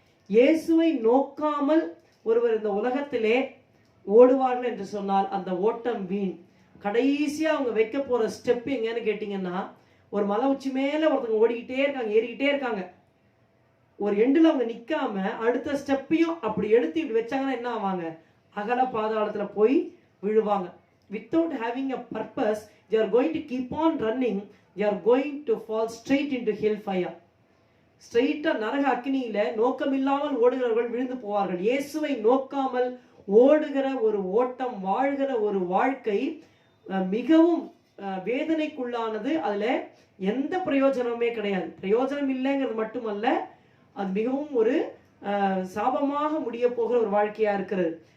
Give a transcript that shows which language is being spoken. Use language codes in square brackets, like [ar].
[ta] இயேசுவை நோக்காமல் ஒருவர் இந்த உலகத்திலே ஓடுவார்கள் என்று சொன்னால் அந்த ஓட்டம் வீண். கடைசியா அவங்க வைக்க போற ஸ்டெப் எங்கன்னு கேட்டீங்கன்னா, ஒரு மலை உச்சி மேல ஒருத்தவங்க ஓடிக்கிட்டே இருக்காங்க, ஏறிக்கிட்டே இருக்காங்க. ஒரு எண்டில் அவங்க நிக்காம அடுத்த ஸ்டெப்பையும் அப்படி எடுத்து இப்படி வச்சாங்கன்னா என்ன ஆவாங்க? அகல பாதாளத்துல போய் விழுவாங்க. [en] Without having a purpose, they are going to keep on running. They are going to fall straight into hellfire. [ta] ஸ்ட்ரெயிட்டா நரக அக்னியில நோக்கமில்லாமல் ஓடுகிறவர்கள் விழுந்து போவார்கள். இயேசுவை நோக்காமல் ஓடுகிற ஒரு ஓட்டம், வாழ்கிற ஒரு வாழ்க்கை மிகவும் வேதனைக்குள்ளானது. அதுல எந்த பிரயோஜனமுமே கிடையாது. பிரயோஜனம் இல்லைங்கிறது மட்டுமல்ல, அது மிகவும் ஒரு சாபமாக முடிய போகிற ஒரு வாழ்க்கையா இருக்கிறது.